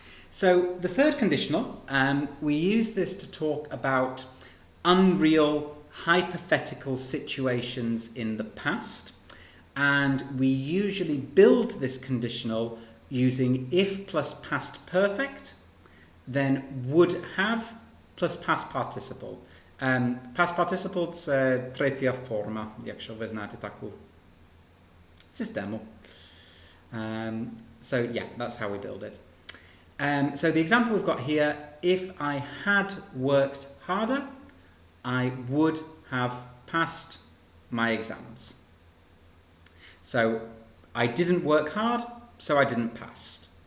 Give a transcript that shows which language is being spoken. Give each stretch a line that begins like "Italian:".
English: So the third conditional, we use this to talk about unreal, hypothetical situations in the past. And we usually build this conditional using if plus past perfect, then would have plus past participle.
Ukrainian: Past participle це третя форма, якщо ви знаєте таку систему.
English: So yeah, that's how we build it. So the example we've got here, if I had worked harder, I would have passed my exams. So I didn't work hard, so I didn't pass.